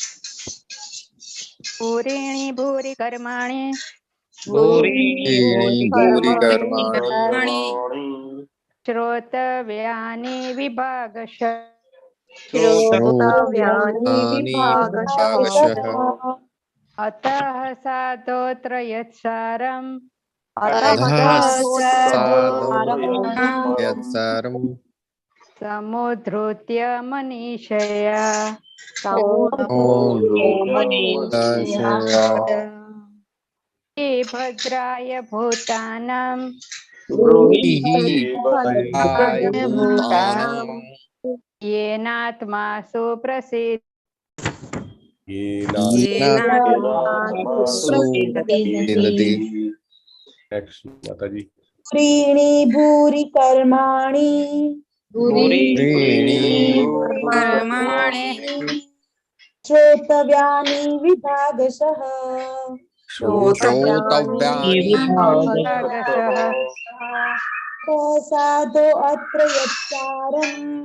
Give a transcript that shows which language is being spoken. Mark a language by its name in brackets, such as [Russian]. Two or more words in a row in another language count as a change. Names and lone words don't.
[Sanskrit] भूरीणि भूरि कर्माणि भूरि कर्माणि श्रोतव्यानि विभागशः श्रोतव्यानि विभागशः अतः साधोत्र यत्सारम યત્સારમ समुद्धृत्य मनीषया हे भद्राय भूतानाम येनात्मा सुप्रसिद्ध [Gujarati] Next, માતાજી. [Sanskrit] त्रीणि भूरि कर्माणि श्रोतव्यानि विभागशः साधो अत्र यत्सारम्